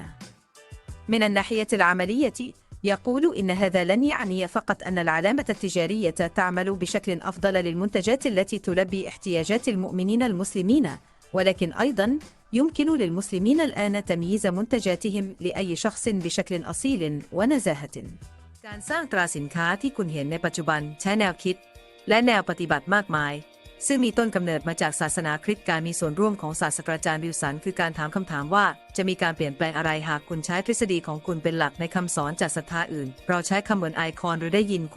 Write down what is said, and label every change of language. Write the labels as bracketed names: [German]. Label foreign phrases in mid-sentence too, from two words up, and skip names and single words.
[Arabic] من الناحية العملية، يقول إن هذا لن يعني فقط أن العلامة التجارية تعمل بشكل أفضل للمنتجات التي تلبي احتياجات المؤمنين المسلمين، ولكن أيضاً يمكن للمسلمين الآن تمييز منتجاتهم لأي شخص بشكل أصيل ونزاهة. [Thai] การสร้างตราสินค้าที่คุณเห็นในปัจจุบันใช้แนวคิดและแนวปฏิบัติมากมายซึ่งมีต้นกำเนิดมาจากศาสนาคริสต์การมีส่วนร่วมของศาสตราจารย์วิลสันคือการถามคำถาม ว่าจะมีการเปลี่ยนแปลงอะไรหากคุณใช้ทฤษฎีของคุณเป็นหลักในคำสอนจากศรัทธาอื่นเราใช้คำเหมือนไอคอนหรือได้ยินคน